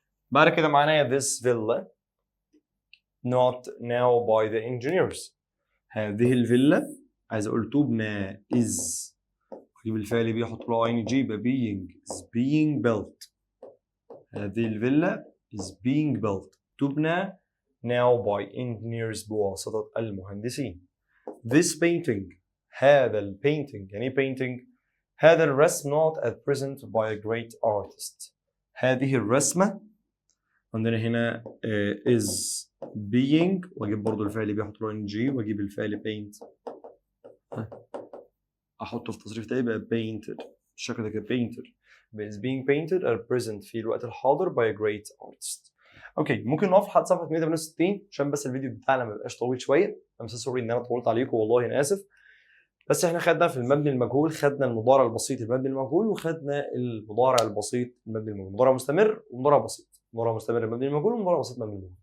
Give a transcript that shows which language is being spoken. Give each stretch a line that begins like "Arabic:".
Arabic: بعد كده معانا
English: this villa not now by the engineers،
Arabic: هذه الفيلا عايز اقول تبنى is اجيب الفعل بي احط له ing يبقى being
English: is being built،
Arabic: هذه الفيلا is being built تبنى
English: now by engineers
Arabic: بواسطة المهندسين.
English: this painting
Arabic: هذا البينتينج، يعني ايه painting؟ هذا الرسم
English: not at present by a great artist.
Arabic: هذه الرسمة عندنا هنا
English: is being،
Arabic: واجيب برضو الفعل بيحط له ing، واجيب الفعل paint احطه في تصريف تاني يبقى painted بالشكل ده كده painted.
English: is being painted at present
Arabic: في الوقت الحاضر
English: by a great artist.
Arabic: اوكي ممكن نقف لحد صفحه 168 عشان بس الفيديو بتاعنا ما يبقاش طويل شويه.
English: I'm so sorry
Arabic: ان انا طولت عليكم، والله انا اسف. بس احنا خدنا في المبني المجهول، خدنا المضارع البسيط المبني المجهول، وخدنا المضارع البسيط المبني المجهول، مضارع مستمر ومضارع بسيط، مضارع مستمر المبني المجهول ومضارع بسيط المبني المجهول.